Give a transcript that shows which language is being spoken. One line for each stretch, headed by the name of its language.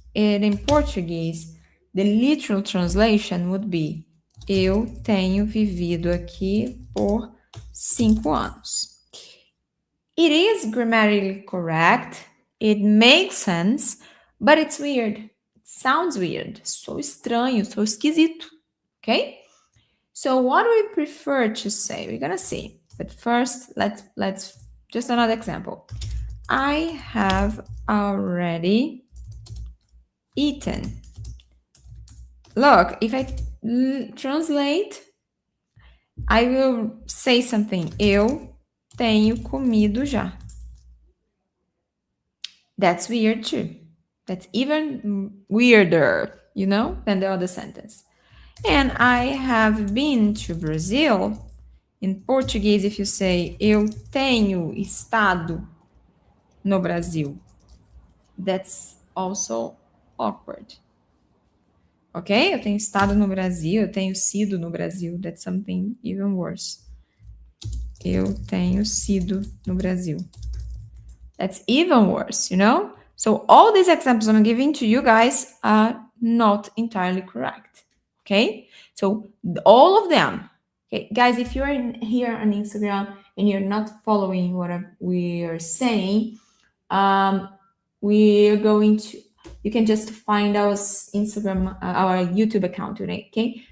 English: And in Portuguese, the literal translation would be
Portuguese: eu tenho vivido aqui por 5 anos.
English: It is grammatically correct. It makes sense, but it's weird. It sounds weird.
Portuguese: Sou estranho, sou esquisito.
English: Okay? So what do we prefer to say? We're gonna see. But first, let's just another example. I have already eaten. Look, if I translate, I will say something.
Portuguese: Eu tenho comido já.
English: That's weird too. That's even weirder, you know, than the other sentence. And I have been to Brazil. In Portuguese, if you say
Portuguese: eu tenho estado no Brasil,
English: that's also awkward. Ok?
Portuguese: Eu tenho estado no Brasil, eu tenho sido no Brasil.
English: That's something even worse.
Portuguese: Eu tenho sido no Brasil.
English: That's even worse, you know? So all these examples I'm giving to you guys are not entirely correct. Okay? So all of them. Okay, guys, if you're here on Instagram and you're not following what we are saying, we're going to, you can just find our Instagram, our YouTube account today, okay?